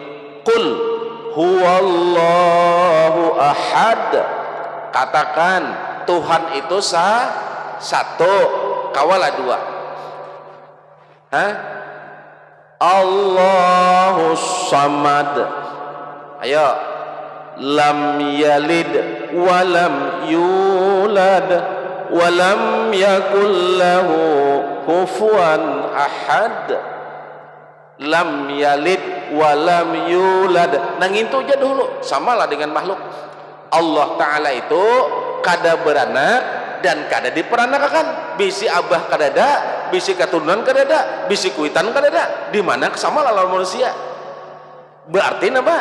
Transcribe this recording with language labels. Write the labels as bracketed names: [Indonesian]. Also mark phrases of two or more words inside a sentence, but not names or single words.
[Arabic] قل هو الله أحد. [Banjar] Katakan Tuhan itu satu, kawalah dua. [Arabic] الله الصمد. [Banjar] Ayo, [Arabic] لم يلد ولم يولد ولم يكن له كفوا أحد. لم يلد ولم يولد. [Banjar] Nang itu aja dulu, samalah dengan makhluk. Allah Ta'ala itu kada beranak dan kada diperanakakan. Bisi abah kada ada, bisi keturunan kada ada, bisi kuitan kada ada. Di mana samalah lawan manusia. Berarti apa?